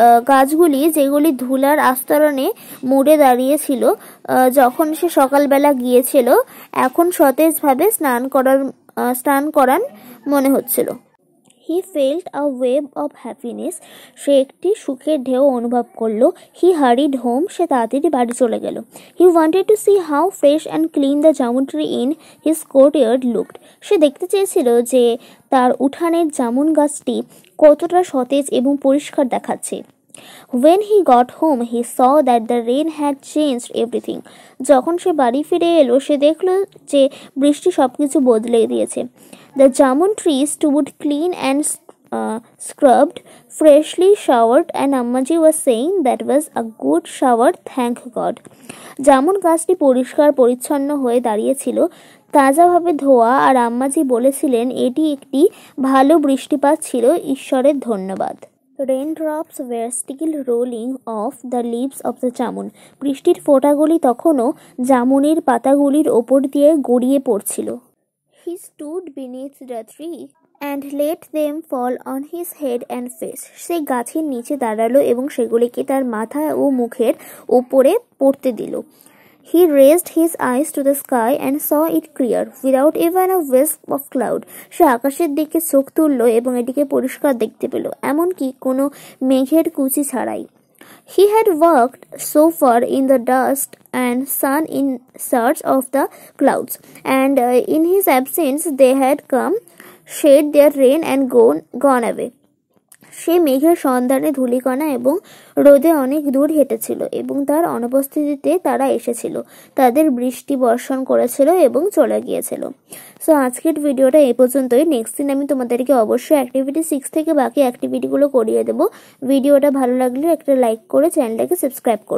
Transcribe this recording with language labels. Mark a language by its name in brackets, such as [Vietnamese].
[Bangla] গাছগুলি যেগুলি ধুলার আস্তরণে মুড়ে দাঁড়িয়েছিল যখন সে সকালবেলা গিয়েছিল, এখন সতেজভাবে স্নান করান মনে হচ্ছিল। [English] He felt a wave of happiness. [Bangla] সে একটি সুখের ঢেউ অনুভব করলো। [English] He hurried home. [Bangla] সে তাড়াতাড়ি বাড়ি চলে গেল। [English] He wanted to see how fresh and clean the jamun tree in his courtyard looked. [Bangla] সে দেখতে চেয়েছিল যে তার উঠানের জামুন গাছটি কতটা সতেজ এবং পরিষ্কার দেখাচ্ছে। [English] When he got home, he saw that the rain had changed everything. [Bangla] যখন সে বাড়ি ফিরে এলো, সে দেখলো যে বৃষ্টি সবকিছু বদলে দিয়েছে। [English] The jamun tree stood clean and scrubbed, freshly showered, and Ammaji was saying that was a good shower, thank God. [Bangla] Jamun গাছটি পরিষ্কার পরিচ্ছন্ন হয়ে দাঁড়িয়েছিল, তাজাভাবে ধোয়া, আর আম্মাজি বলেছিলেন এটি একটি ভালো বৃষ্টিপাত ছিল, ঈশ্বরের ধন্যবাদ। [English] Raindrops were still rolling off the leaves of the jamun. [Bangla] বৃষ্টির ফোঁটাগুলি তখনও জামুনের পাতাগুলির ওপর দিয়ে গড়িয়ে পড়ছিল। [English] He stood beneath the tree and let them fall on his head and face. [Bangla] সে গাছের নিচে দাঁড়ালো এবং সেগুলিকে তার মাথা ও মুখের উপরে পড়তে দিল। [English] He raised his eyes to the sky and saw it clear, without even a wisp of cloud. [Bangla] সে আকাশের দিকে চোখ তুলল এবং এটিকে পরিষ্কার দেখতে পেল, এমনকি কোনো মেঘের কুচি ছাড়াই। [English] He had walked so far in the dust and sun in search of the clouds, and in his absence they had come, shed their rain and gone away. [Bangla] সে মেঘের সন্ধানে ধূলিকণা এবং রোদে অনেক দূর হেঁটেছিল এবং তার অনুপস্থিতিতে তারা এসেছিল, তাদের বৃষ্টি বর্ষণ করেছিল এবং চলে গিয়েছিল। সো আজকের ভিডিওটা এই পর্যন্তই। নেক্সট দিন আমি তোমাদেরকে অবশ্যই অ্যাক্টিভিটি 6 থেকে বাকি অ্যাক্টিভিটিগুলো করিয়ে দেবো। ভিডিওটা ভালো লাগলে একটা লাইক করে চ্যানেলটাকে সাবস্ক্রাইব করবে।